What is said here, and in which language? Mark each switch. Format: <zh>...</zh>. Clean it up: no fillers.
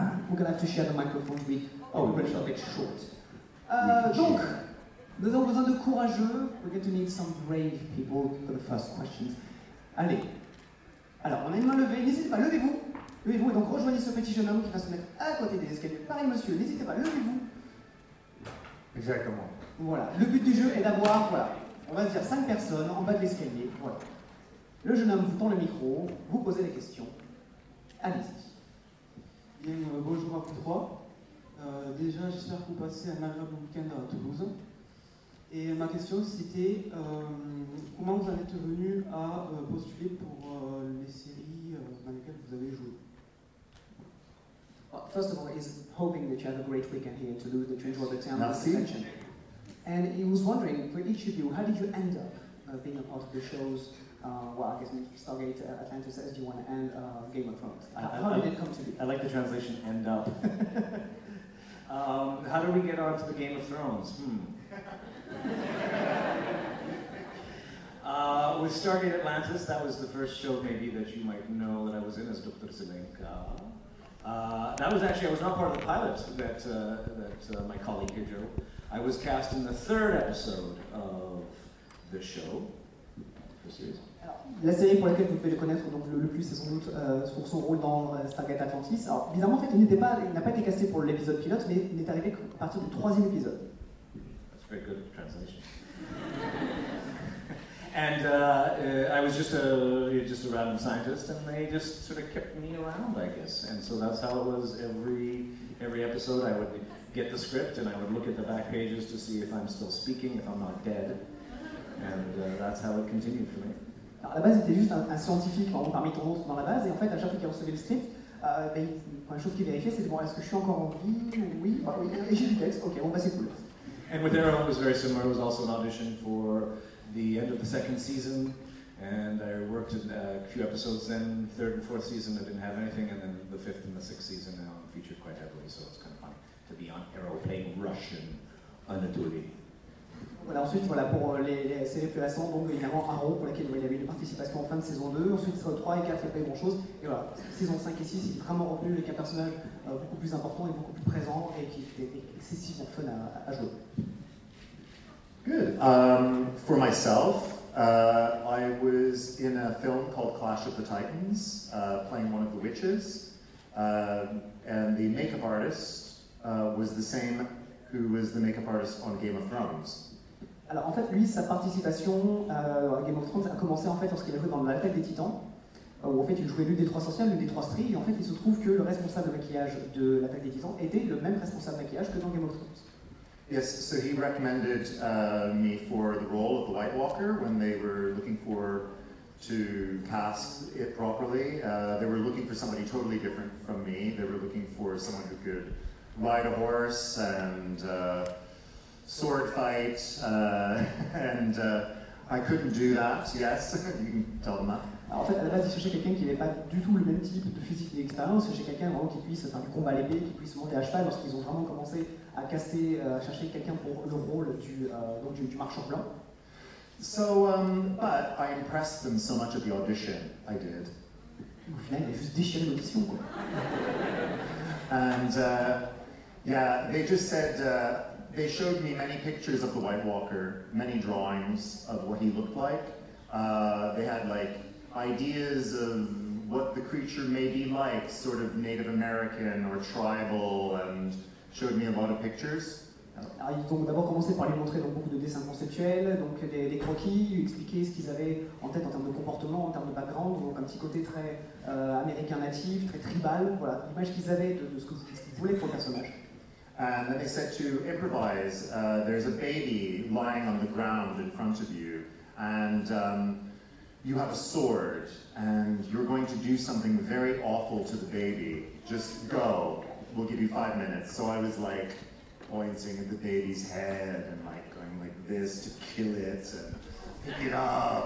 <en>We're gonna have to share the microphone with me. Oh, we're gonna be a bit short.</en> <fr>Donc, nous avons besoin de courageux.</fr> <en>We're going to need some brave people for the first questions.</en> <fr>Allez. Alors, on a une main levée. N'hésitez pas, levez-vous. Levez-vous et donc rejoignez ce petit jeune homme qui va se mettre à côté des escaliers. Pareil, monsieur, n'hésitez pas, levez-vous. Exactement. Voilà. Le but du jeu est d'avoir, voilà. On va se dire 5 personnes en bas de l'escalier, voilà. Le jeune homme vous tend le micro, vous posez la question. Allez-y. Bien, bonjour à vous trois. Déjà, j'espère que vous passez un agréable week-end à Toulouse. Et ma question, c'était comment vous en êtes venu à postuler pour les séries dans lesquelles vous avez joué.</fr> <en>Well, first of all, he's hoping that you have a great weekend here in Toulouse, that you enjoy the town.</en> <fr>Merci.</fr> <en>And he was wondering, for each of you, how did you end up being a part of the shows, well, I guess, Stargate, Atlantis, SG-1, and Game of Thrones? How did it come to be? I like the translation, end up. how do we get on to the Game of Thrones? with Stargate Atlantis, that was the first show, maybe, that you might know that I was in as Dr. Zelenka. I was not part of the pilot that my colleague here, Joe. I was cast in the third episode of the show.</en> <fr>La série pour laquelle vous pouvez le connaître donc le plus, c'est sans doute pour son rôle dans Stargate Atlantis. Alors, bizarrement, en fait, il n'a pas été casté pour l'épisode pilote, mais il n'est arrivé qu'à partir du troisième épisode.</fr> <en>That's a very good translation. And I was just a random scientist, and they just sort of kept me around, I guess. And so that's how it was. Every episode, I would get the script, and I would look at the back pages to see if I'm still speaking, if I'm not dead. And that's how it continued for me.</en> <fr>Alors, à la base, c'était juste un scientifique parmi tant d'autres dans la base, et en fait, à chaque fois qu'il recevait le script, première chose qu'il vérifiait, c'était bon, est-ce que je suis encore en vie? Oui, bah, oui. Et j'ai du texte. Ok, bon, bah, c'est cool.</fr> <en>And with Aaron, it was very similar. It was also an audition for the end of the second season, and I worked in a few episodes then, third and fourth season, I didn't have anything, and then the fifth and the sixth season, now I'm featured quite heavily, so it's kind of fun to be on Arrow playing Russian Anatoly.</en> <fr>Voilà, ensuite, voilà, pour les séries plus récentes, donc évidemment Arrow, pour laquelle il y avait une participation en fin de saison 2, ensuite 3 et 4, il n'y a pas eu grand-chose, et voilà, saison 5 et 6, il est vraiment revenu avec un personnage beaucoup plus important et beaucoup plus présent, et qui était excessivement fun à jouer.</fr> <en>Good. For myself, I was in a film called Clash of the Titans, playing one of the witches, and the makeup artist was the same who was the makeup artist on Game of Thrones.</en> <fr>Alors en fait, lui, sa participation à Game of Thrones a commencé en fait lorsqu'il a joué dans La Bataille des Titans. où en fait il jouait l'une des trois sorcières, l'une des trois stries, et en fait il se trouve que le responsable de maquillage de l'attaque des titans était le même responsable de maquillage que dans Game of Thrones.</fr> <en>Yes, so he recommended me for the role of the White Walker when they were looking for to cast it properly. They were looking for somebody totally different from me. They were looking for someone who could ride a horse and sword fight, and I couldn't do that, yes, you can tell them that.</en> <fr>En fait, à la base, il cherchait quelqu'un qui n'avait pas du tout le même type de physique et d'expérience. Il cherchait quelqu'un vraiment qui puisse faire du combat à l'épée, qui puisse monter à cheval. Lorsqu'ils ont vraiment commencé à caster, à chercher quelqu'un pour le rôle du marchand blanc.</fr> <en>So, but I impressed them so much at the audition, I did.</en> <fr>Au final, il a juste déchiré l'audition, quoi.</fr> <en>And yeah, they just said they showed me many pictures of the White Walker, many drawings of what he looked like. They had like ideas of what the creature may be like, sort of Native American or tribal, and showed me a lot of pictures.</en> <fr>Alors, ils ont d'abord commencé par lui montrer beaucoup de dessins conceptuels, donc des croquis, lui expliquer ce qu'ils avaient en tête en termes de comportement, en termes de background, donc un petit côté très américain natif, très tribal, voilà, l'image qu'ils avaient de ce qu'ils voulaient pour le personnage.</fr> <en>And then they said to improvise, there's a baby lying on the ground in front of you, and you have a sword, and you're going to do something very awful to the baby. Just go. We'll give you 5 minutes. So I was like pointing at the baby's head and like going like this to kill it and pick it up.</en>